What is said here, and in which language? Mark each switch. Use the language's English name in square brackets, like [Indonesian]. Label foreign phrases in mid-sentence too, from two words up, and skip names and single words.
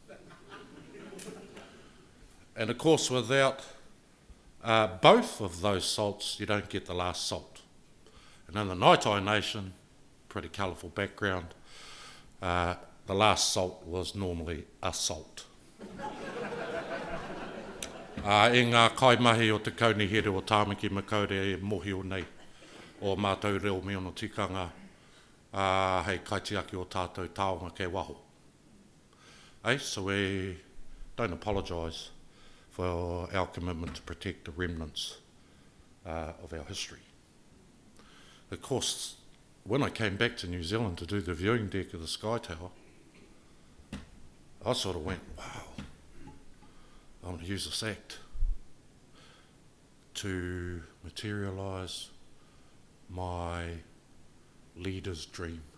[English] And of course, without both of those salts, you don't get the last salt. And in the Ngāi Tai nation, pretty colourful background, the last salt was normally assault. [Māori] E ngā kaimahi o te kaunihere o Tāmaki makaure e mohi o nei, o mātou reo me ono tikanga, hei kaitiaki o tātou taonga kei waho. [English] So we don't apologise for our commitment to protect the remnants of our history. Of course, when I came back to New Zealand to do the viewing deck of the Sky Tower, I sort of went, wow, I want to use this act to materialise my leader's dream.